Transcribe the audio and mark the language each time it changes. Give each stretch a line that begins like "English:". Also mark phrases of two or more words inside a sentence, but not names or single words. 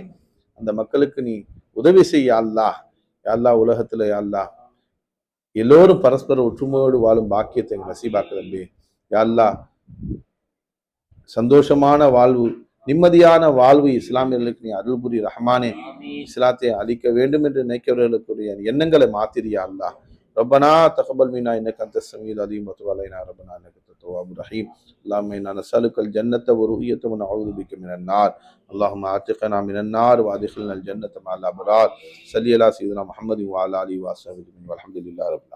Tamil: அந்த மக்களுக்கு நீ உதவி செய்ய அல்லாஹ். யா அல்லாஹ் உலகத்துல யா அல்லாஹ் எல்லோரும் பரஸ்பர ஒற்றுமையோடு வாழும் பாக்கியத்தை நசீபாக்கு ரப்பே. யா அல்லாஹ் சந்தோஷமான வாழ்வு நிம்மதியான வாழ்வு இஸ்லாமியர்களுக்கு நீ அருள்புரி ரஹ்மானே. இஸ்லாத்தை அழிக்க வேண்டும் என்று நினைக்கிறவர்களுக்குரிய எண்ணங்களை மாத்திரியா அல்லாஹ்.
Arabic: ربنا تقبل منا انك انت السميع العليم وتب علينا ربنا انك انت التواب الرحيم. اللهم انا نسالك الجنه ورؤيه ونعوذ بك من النار. اللهم اعتقنا من النار وادخلنا الجنه مع الابرار. صل على سيدنا محمد وعلى اله وصحبه والحمد لله رب العالمين.